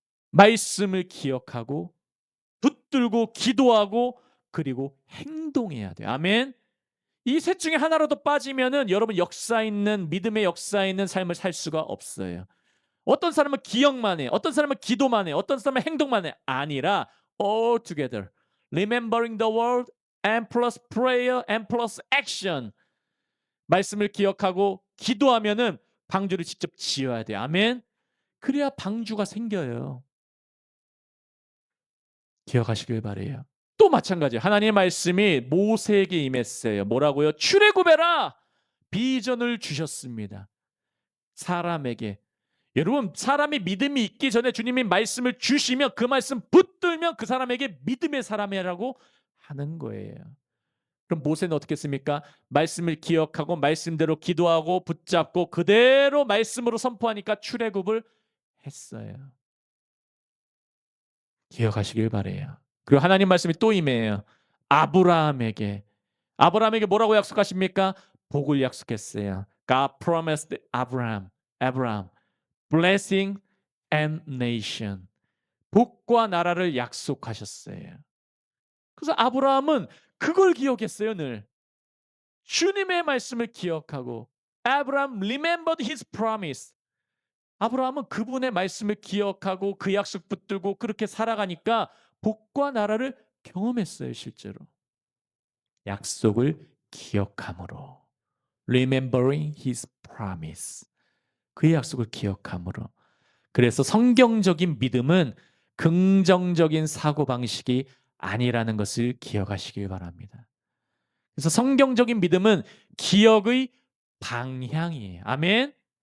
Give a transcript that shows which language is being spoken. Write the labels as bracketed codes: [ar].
[ko] 말씀을 기억하고 붙들고 기도하고 그리고 행동해야 돼요. 아멘. 이 셋 중에 하나라도 빠지면은 여러분 역사 있는 믿음의 역사 있는 삶을 살 수가 없어요. 어떤 사람은 기억만 해. 어떤 사람은 기도만 해. 어떤 사람은 행동만 해. 아니라 [en] all together. Remembering the word and plus prayer and plus action. [ko] 말씀을 기억하고 기도하면은 방주를 직접 지어야 돼요. 아멘. 그래야 방주가 생겨요. 기억하시길 바래요. 또 마찬가지예요. 하나님의 말씀이 모세에게 임했어요. 뭐라고요? 출애굽해라. 비전을 주셨습니다. 사람에게. 여러분 사람이 믿음이 있기 전에 주님이 말씀을 주시면 그 말씀 붙들면 그 사람에게 믿음의 사람이라고 하는 거예요. 그럼 모세는 어떻게 했습니까? 말씀을 기억하고 말씀대로 기도하고 붙잡고 그대로 말씀으로 선포하니까 출애굽을 했어요. 기억하시길 바래요. 그리고 하나님 말씀이 또 임해요. 아브라함에게 뭐라고 약속하십니까? 복을 약속했어요. [en] God promised Abraham blessing and nation. [ko] 복과 나라를 약속하셨어요. 그래서 아브라함은 그걸 기억했어요, 늘. 주님의 말씀을 기억하고 [en] Abraham remembered his promise. [ko] 아브라함은 그분의 말씀을 기억하고 그 약속 붙들고 그렇게 살아가니까 복과 나라를 경험했어요, 실제로. 약속을 기억함으로. [en] Remembering his promise. [ko] 그의 약속을 기억함으로. 그래서 성경적인 믿음은 긍정적인 사고방식이 아니라는 것을 기억하시길 바랍니다. 그래서 성경적인 믿음은 기억의 방향이에요. 아멘.